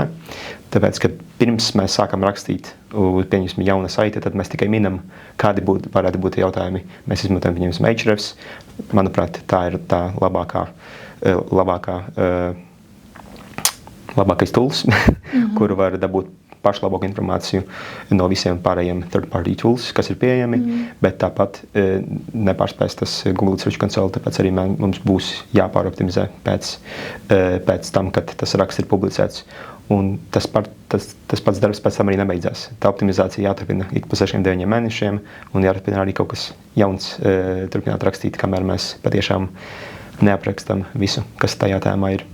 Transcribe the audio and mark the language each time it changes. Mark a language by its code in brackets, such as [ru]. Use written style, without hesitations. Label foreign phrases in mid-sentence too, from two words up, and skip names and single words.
[lv] Tāpēc, kad pirms mēs sākam rakstīt, pieņemsim jauna saite, tad mēs tikai minam, kādi varētu būt jautājumi. Mēs izmantojam, pieņemsim, Ahrefs. Manuprāt, tā ir tā labākais tools, kuru var dabūt pašu labāku informāciju no visiem pārējiem [en] third-party tools, [lv] kas ir pieejami, bet tāpat nepārspēs tas Google Search Console, tāpēc arī mums būs jāpāroptimizē pēc tam, kad tas raksts ir publicēts. Un tas pats darbs pēc tam arī nebeidzās. Tā optimizācija jāturpina ik pa 6-9 mēnešiem, un jāturpina arī kaut kas jauns turpināt rakstīt, kamēr mēs patiešām neaprakstam visu, kas tajā tēmā ir.